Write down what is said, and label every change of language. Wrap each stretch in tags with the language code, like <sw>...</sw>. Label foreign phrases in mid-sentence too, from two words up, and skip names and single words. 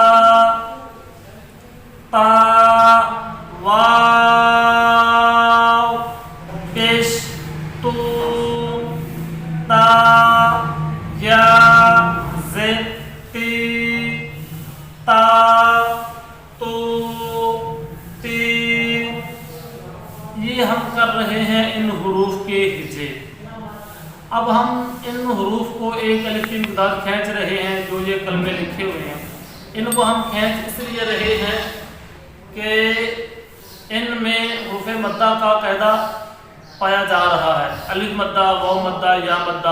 <ur>تا، واو، پیش، تو، تا، یا، زد، تی، تا، تو، تی۔ یہ ہم کر رہے ہیں ان حروف کے ہجے۔ اب ہم ان حروف کو ایک الف کی مقدار کھینچ رہے ہیں، جو یہ کلمے لکھے ہوئے ہیں ان کو ہم کھینچ اس لیے رہے ہیں کہ ان میں حروف مدہ کا قاعدہ پایا جا رہا ہے، الف مدہ، واو مدہ، یا مدہ۔</ur>